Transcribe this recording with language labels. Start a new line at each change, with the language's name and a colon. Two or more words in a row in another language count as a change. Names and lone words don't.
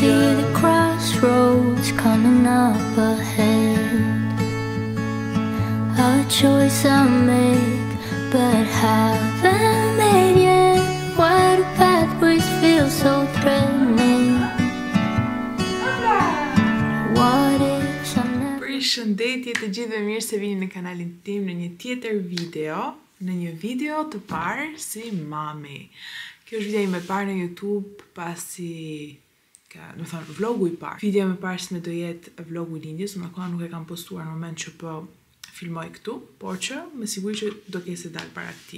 English: See the crossroads coming up ahead. A choice I make, but haven't made yet. Why do pathways feel so threatening? What if I'm never...
Albanian: Përshëndetje të gjithëve, mirë se vini në kanalin tim në një tjetër video, në një video të parë si mami. Kjo është video ime parë në YouTube pasi vlogu i parë. Video me parë se do jetë vlogu i lindjes, unë akoma nuk e kam postuar në moment që po filmoj këtu, por që me siguri që do kese dalë para këtij.